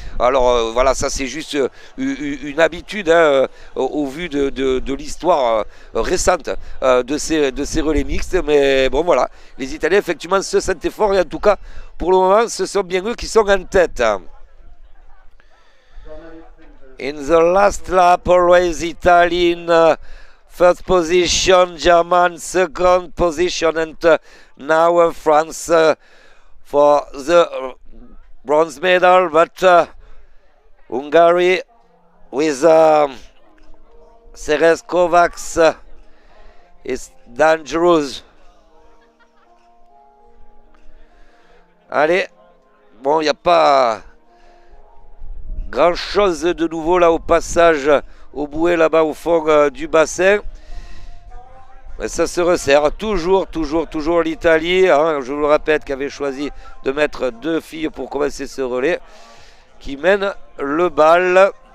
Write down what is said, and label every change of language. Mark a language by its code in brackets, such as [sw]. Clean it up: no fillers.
[fr] Alors voilà, ça c'est juste une habitude au vu de l'histoire récente de ces relais mixtes. Mais bon voilà, les Italiens effectivement se sentaient forts et en tout cas pour le moment ce sont bien eux qui sont en tête. [en] In the last lap, always Italy in first position, German second position, and now France for the bronze medal, but Hungary with Ceres Kovacs is dangerous. [fr] Allez, bon, il n'y a pas grand chose de nouveau là au passage au bouée là-bas au fond du bassin. Mais ça se resserre toujours l'Italie, hein, je vous le répète, qui avait choisi de mettre 2 filles pour commencer ce relais, qui mène le bal.